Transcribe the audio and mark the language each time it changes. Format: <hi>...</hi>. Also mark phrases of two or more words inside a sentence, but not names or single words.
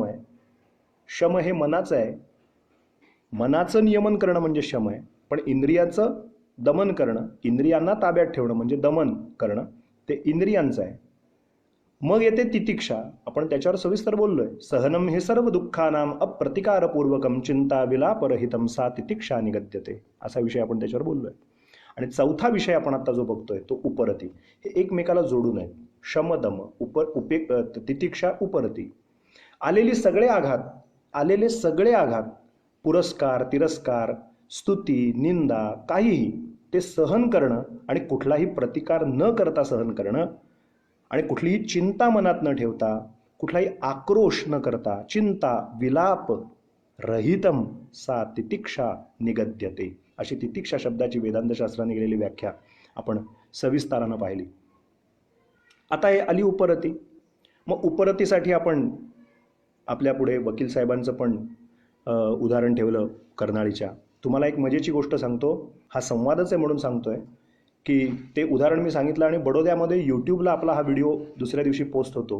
<mr>शमानंतर दम आहे. शम हे मनाचं आहे, मनाचं नियमन करणं म्हणजे शम आहे, पण इंद्रियाचं दमन करणं, इंद्रियांना ताब्यात ठेवणं म्हणजे दमन करणं, ते इंद्रियांचं आहे. मग येते तितिक्षा. आपण त्याच्यावर सविस्तर बोललोय.</mr> <sa>सहनम हे सर्व दुःखानाम अप्रतिकारपूर्वकम चिंता विलापरहितम सा तितिक्षा निगद्यते,</sa> <mr>असा विषय आपण त्याच्यावर बोललोय. आणि चौथा विषय आपण आता जो बघतोय तो उपरती. हे एकमेकाला जोडून आहेत. शमदम तितिक्षा उपरती. आलेले सगळे आघात, पुरस्कार, तिरस्कार, स्तुती, निंदा, काहीही ते सहन करणं आणि कुठलाही प्रतिकार न करता सहन करणं आणि कुठलीही चिंता मनात न ठेवता, कुठलाही आक्रोश न करता,</mr> <sa>चिंता विलाप रहितम सा तितिक्षा निगद्यते,</sa> <mr>अशी तितिक्षा शब्दाची वेदांतशास्त्राने केलेली व्याख्या आपण सविस्तारानं पाहिली. आता हे आली उपरती. मग उपरतीसाठी आपण आपल्या पुढे वकील साहेबांचं पण उदाहरण ठेवलं कर्नाळीच्या. तुम्हाला एक मजेची गोष्ट सांगतो, हा संवादच आहे म्हणून सांगतोय की ते उदाहरण मी सांगितलं आणि बडोद्यामध्ये यूट्यूबला आपला हा व्हिडिओ दुसऱ्या दिवशी पोस्ट होतो.</mr>